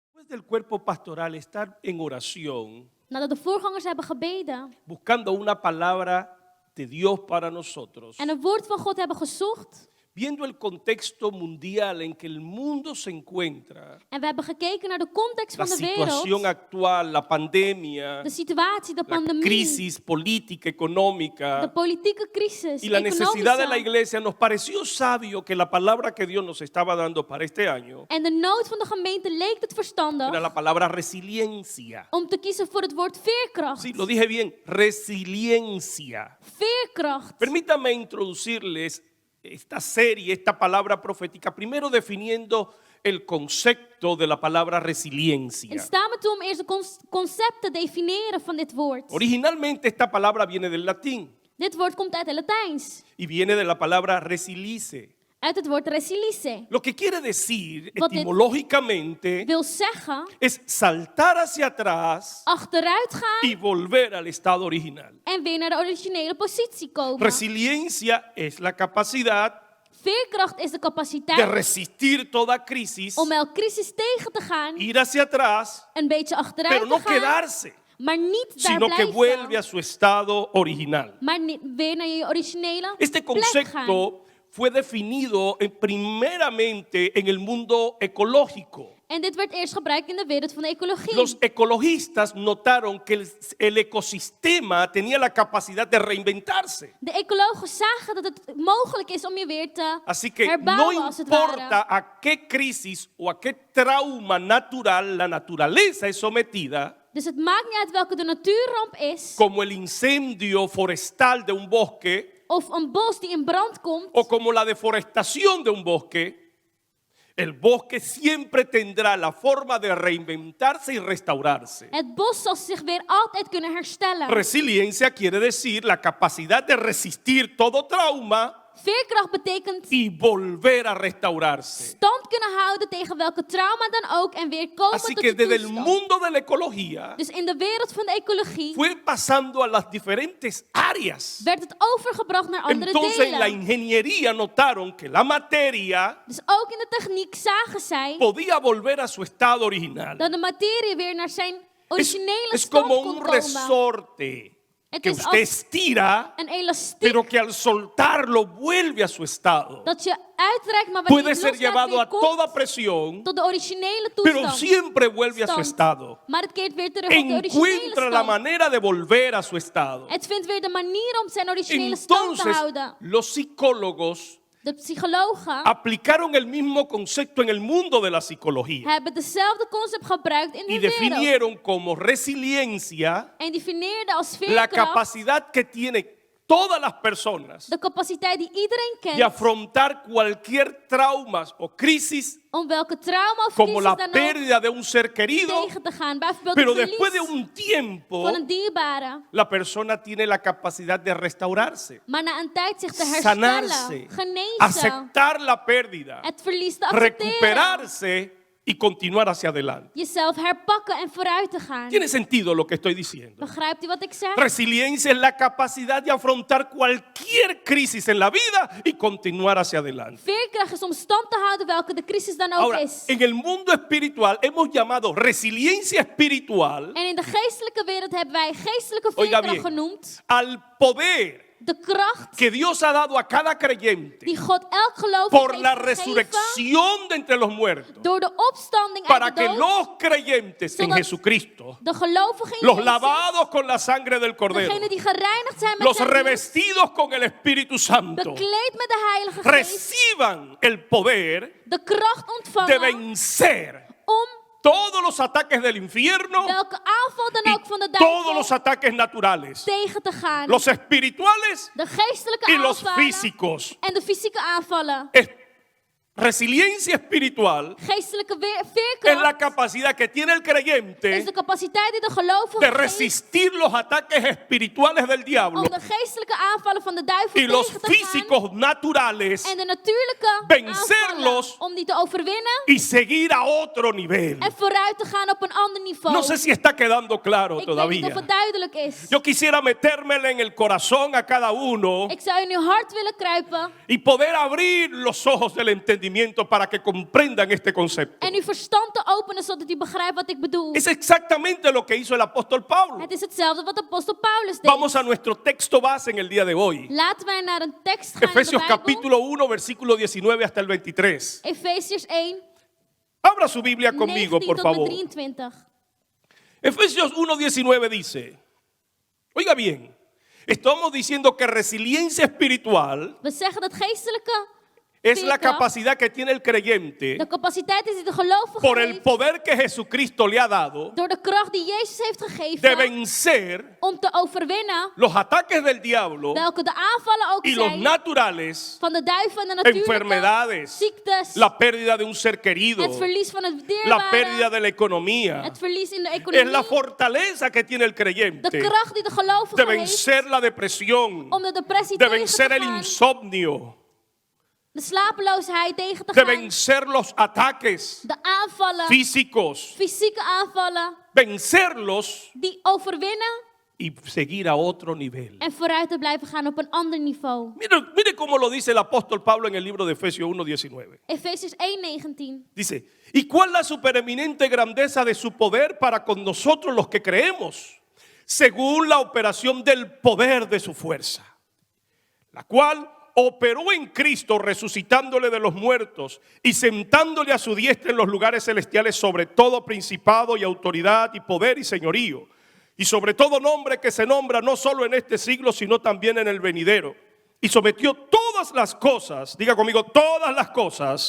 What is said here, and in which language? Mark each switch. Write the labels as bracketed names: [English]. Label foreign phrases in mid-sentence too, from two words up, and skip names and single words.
[Spanish] del cuerpo pastoral estar en oración, [Dutch] nadat de voorgangers hebben gebeden [Spanish] buscando una palabra de Dios para nosotros, [Dutch] en een woord van God hebben gezocht, [Spanish] viendo el contexto mundial en que el mundo se encuentra, [Dutch] en we hebben gekeken naar de context [Spanish] la [Dutch] van de [Spanish] situación [Dutch] wereld, [Spanish] actual, la pandemia, [Dutch] de situatie, de [Spanish] la [Dutch] pandemie, [Spanish] crisis política, [Dutch] de [Spanish] económica [Dutch] politieke crisis, [Spanish] y la necesidad de la [Dutch] economische, [Spanish] iglesia, nos pareció sabio que la palabra que Dios nos estaba dando para este año [Dutch] en de nood van de gemeente leek het verstandig [Spanish] era la palabra resiliencia. [Dutch] om te kiezen voor het woord veerkracht. [Spanish] Sí, lo dije bien, resiliencia. [Dutch] Veerkracht. [Spanish] Permítanme introducirles esta serie, esta palabra profética, primero definiendo el concepto de la palabra [Dutch] En [Spanish] resiliencia. [Dutch] sta me toe om eerst de concept te definiëren van dit woord. [Spanish] Originalmente esta palabra viene del latín [Dutch] Dit woord komt uit het Latijns, [Spanish] y viene de la palabra resilice, [Dutch] uit het woord resilice. [Spanish] lo que quiere decir [Dutch] Wat dit [Spanish] etimológicamente [Dutch] Wil zeggen, [Spanish] es saltar hacia atrás [Dutch] achteruit gaan [Spanish] y volver al estado original. [Dutch] en weer naar de originele positie komen. [Spanish] Resiliencia es la capacidad [Dutch] Veerkracht is de [Spanish] de [Dutch] capaciteit [Spanish] resistir toda crisis, [Dutch] om elke crisis tegen te gaan, [Spanish] ir hacia atrás, [Dutch] een beetje achteruit [Spanish] pero no [Dutch] te gaan, [Spanish] quedarse, [Dutch] maar niet daar [Spanish] sino que vuelve a [Dutch] blijven, [Spanish] su estado original. [Dutch] maar weer naar je originele [Spanish] Este [Dutch] plek gaan. [Spanish] concepto fue definido primeramente en el mundo ecológico. [Dutch] En dit werd eerst gebruikt in de wereld van de ecologie. [Spanish] Los ecologistas notaron que el ecosistema tenía la capacidad de reinventarse. [Dutch] De ecologen zagen dat het mogelijk is om je weer te [Spanish] Así que no [Dutch] herbouwen als het ware. [Spanish] importa a qué crisis o a qué trauma natural la naturaleza es sometida, [Dutch] Dus het maakt niet uit welke de natuurramp is, [Spanish] como el incendio forestal de un bosque [Dutch] of een bos die in brand komt, [Spanish] o como la deforestación de un bosque, el bosque siempre tendrá la forma de reinventarse y restaurarse. [Dutch] het bos zal zich weer altijd kunnen herstellen. [Spanish] Resiliencia quiere decir la capacidad de resistir todo trauma [Dutch] Veerkracht betekent [Spanish] y volver a restaurarse. [Dutch] stand kunnen houden tegen welke trauma dan ook en weer komen [Spanish] Así [Dutch] tot [Spanish] que [Dutch] je [Spanish] desde el [Dutch] toestand. [Spanish] mundo de la ecología [Dutch] Dus in de wereld van de ecologie [Spanish] fue pasando a las diferentes áreas. [Dutch] werd het overgebracht naar andere [Spanish] Entonces en la [Dutch] delen. [Spanish] ingeniería notaron que la materia [Dutch] Dus ook in de techniek zagen zij [Spanish] podía volver a su estado original. [Dutch] dat de materie weer naar zijn originele [Spanish] Es [Dutch] stand [Spanish] como [Dutch] kon [Spanish] un [Dutch] komen. [Spanish] resorte [Dutch] Het [Spanish] que [Dutch] is [Spanish] usted [Dutch] als [Spanish] estira, [Dutch] een elastiek [Spanish] pero que al soltarlo vuelve a su estado. [Dutch] dat je uitreikt, maar wanneer [Spanish] Puede [Dutch] je [Spanish] ser [Dutch] loslaat [Spanish] llevado [Dutch] weer [Spanish] a [Dutch] komt [Spanish] toda presión, [Dutch] tot de originele [Spanish] pero [Dutch] toestand. [Spanish] siempre vuelve a su [Dutch] Stand. [Spanish] estado. [Dutch] Maar het keert weer terug op de originele [Spanish] Encuentra la [Dutch] stand. [Spanish] manera de volver a su estado. [Dutch] Het vindt weer de manier om zijn originele stand te [Spanish] Entonces, [Dutch] houden. [Spanish] los psicólogos [Dutch] De psychologen [Spanish] aplicaron el mismo concepto en el mundo de la psicología [Dutch] hebben dezelfde concept gebruikt in [Spanish] y [Dutch] de wereld. [Spanish] definieron como resiliencia [Dutch] En definieerden als [Spanish] la [Dutch] veerkracht [Spanish] capacidad que tienen todas las personas [Dutch] de capaciteit die iedereen [Spanish] de [Dutch] kent [Spanish] afrontar cualquier trauma o crisis, [Dutch] om welke trauma of [Spanish] como [Dutch] crisis [Spanish] la [Dutch] dan ook [Spanish] pérdida de un ser querido, [Dutch] tegen te gaan. Bijvoorbeeld [Spanish] pero [Dutch] het [Spanish] después de [Dutch] verlies [Spanish] un tiempo [Dutch] van een dierbare. [Spanish] la persona tiene la capacidad de restaurarse, [Dutch] Maar na een tijd zich te herstellen, [Spanish] sanarse, [Dutch] genezen, [Spanish] aceptar la pérdida, [Dutch] het verlies te accepteren, [Spanish] recuperarse y continuar hacia adelante. [Dutch] jezelf herpakken en vooruit te gaan. [Spanish] ¿Tiene sentido lo que estoy diciendo? [Dutch] Begrijpt u wat ik zeg? [Spanish] Resiliencia es la capacidad de afrontar cualquier crisis en la vida y continuar hacia adelante. [Dutch] Veerkracht is om stand te houden welke de crisis dan ook [Spanish] Ahora, [Dutch] is. [Spanish] en el mundo espiritual hemos llamado resiliencia espiritual [Dutch] En in de geestelijke wereld hebben wij geestelijke [Spanish] Oiga [Dutch] veerkracht [Spanish] bien. [Dutch] genoemd. [Spanish] al poder [Dutch] De kracht [Spanish] que Dios ha dado a cada creyente [Dutch] die God elk gelovige [Spanish] por [Dutch] heeft [Spanish] la [Dutch] gegeven [Spanish] resurrección de entre los muertos, [Dutch] door de opstanding [Spanish] para [Dutch] uit de [Spanish] que [Dutch] dood. [Spanish] los creyentes en [Dutch] Zodat [Spanish] Jesucristo, [Dutch] De gelovigen in [Spanish] los [Dutch] Jezus, [Spanish] lavados con la sangre del Cordero, [Dutch] degenen die gereinigd zijn met [Spanish] los [Dutch] zijn bloed, [Spanish] revestidos con el Espíritu Santo, [Dutch] bekleed met de Heilige Geest, [Spanish] reciban el poder [Dutch] de kracht [Spanish] de [Dutch] ontvangen [Spanish] vencer [Dutch] om [Spanish] todos los ataques del infierno [Dutch] welke aanval dan [Spanish] y [Dutch] ook van de [Spanish] todos los [Dutch] duivel [Spanish] ataques naturales, [Dutch] tegen te gaan. [Spanish] los espirituales [Dutch] De geestelijke [Spanish] y los [Dutch] aanvallen [Spanish] físicos. [Dutch] en de fysieke aanvallen. [Spanish] Resiliencia espiritual [Dutch] Geestelijke [Spanish] es la [Dutch] veerkracht [Spanish] capacidad que tiene el creyente [Dutch] is de capaciteit die de gelovige [Spanish] de [Dutch] heeft [Spanish] resistir los ataques espirituales del diablo [Dutch] om de geestelijke aanvallen van de duivel [Spanish] y los [Dutch] tegen te gaan [Spanish] físicos naturales, [Dutch] en de natuurlijke [Spanish] vencer [Dutch] aanvallen [Spanish] vencerlos [Dutch] om die te overwinnen [Spanish] y seguir a otro nivel. [Dutch] en vooruit te gaan op een ander niveau. [Spanish] No sé si está quedando claro [Dutch] Ik weet niet of [Spanish] todavía. [Dutch] het duidelijk is. [Spanish] Yo quisiera metérmele en el corazón a cada uno [Dutch] Ik zou in uw hart willen kruipen [Spanish] y poder abrir los ojos del entendimiento para que comprendan este concepto. [Dutch] en uw verstand te openen zodat u begrijpt wat ik bedoel. [Spanish] Es exactamente lo que hizo el apóstol Pablo. [Dutch] Het is hetzelfde wat apostel Paulus deed. [Spanish] Vamos a nuestro texto base en el día de hoy. [Dutch] Laten wij naar een tekst gaan in de [Spanish] Efesios [Dutch] Bijbel. [Spanish] capítulo 1, versículo 19 hasta el 23. [Dutch] Efesiërs 1, [Spanish] Abra su Biblia conmigo, [Dutch] 19 [Spanish] por [Dutch] tot en [Spanish] favor. [Dutch] met 23. [Spanish] Efesios 1:19 dice, oiga bien, estamos diciendo que resiliencia espiritual [Dutch] We zeggen dat geestelijke [Spanish] es la [Dutch] veerkracht [Spanish] capacidad que tiene el creyente [Dutch] de capaciteit is die de gelovige [Spanish] por el [Dutch] heeft [Spanish] poder que Jesucristo le ha dado [Dutch] door de kracht die Jezus heeft [Spanish] de [Dutch] gegeven [Spanish] vencer [Dutch] om te overwinnen [Spanish] los ataques del diablo [Dutch] welke de aanvallen ook [Spanish] y los [Dutch] zijn [Spanish] naturales, [Dutch] van de duivel en de natuurlijke [Spanish] enfermedades, [Dutch] ziektes, [Spanish] la pérdida de un ser querido, [Dutch] het verlies van het [Spanish] la pérdida [Dutch] dierbare, [Spanish] de la economía. [Dutch] het verlies in de [Spanish] Es [Dutch] economie, [Spanish] la fortaleza que tiene el [Dutch] de [Spanish] creyente [Dutch] kracht die de [Spanish] de [Dutch] gelovige heeft [Spanish] vencer la depresión, [Dutch] om de depressie [Spanish] de [Dutch] tegen [Spanish] vencer [Dutch] te [Spanish] el [Dutch] gaan, [Spanish] insomnio, [Dutch] de slapeloosheid tegen te [Spanish] de [Dutch] gaan, [Spanish] vencer los ataques [Dutch] de aanvallen, [Spanish] físicos, [Dutch] fysieke aanvallen, [Spanish] vencerlos [Dutch] die overwinnen [Spanish] y seguir a otro nivel. [Dutch] en vooruit te blijven gaan op een ander niveau. [Spanish] Mire cómo lo dice el apóstol Pablo en el libro de Efesios 1:19. [Dutch] Efesiërs 1:19. [Spanish] Dice, ¿y cuál la supereminente grandeza de su poder para con nosotros los que creemos? Según la operación del poder de su fuerza, la cual operó en Cristo resucitándole de los muertos y sentándole a su diestra en los lugares celestiales sobre todo principado y autoridad y poder y señorío, y sobre todo nombre que se nombra no solo en este siglo sino también en el venidero, y sometió todas las cosas, diga conmigo, todas las cosas,